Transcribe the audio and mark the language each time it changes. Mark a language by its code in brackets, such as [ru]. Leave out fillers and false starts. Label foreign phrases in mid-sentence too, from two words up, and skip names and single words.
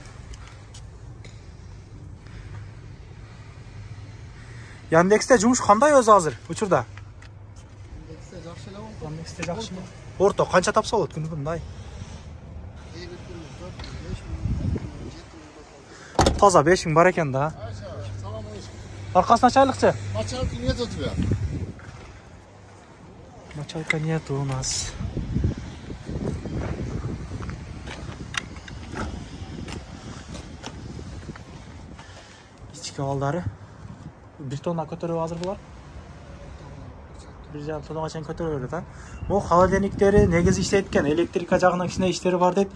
[ky] Яндексте жумуш кандай өзү азыр учурда? Яндексте жакшы эле болот. Яндексте жакшымы? Орто канча тапса болот күнү мындай? Таза 5000 бар экен да. Салам алейкум. Аркасына чайлыкчы? [ru] Мочалки нет у тебя? Мочалка нет у нас. [ky] Балдары 1 тонна көтөрүп азыр булар. 1,5 тоннага чейин көтөрүп берет, а. Могу холодильниктери негизи иштейт экен, электрика жагынан кичине иштери бар дейт.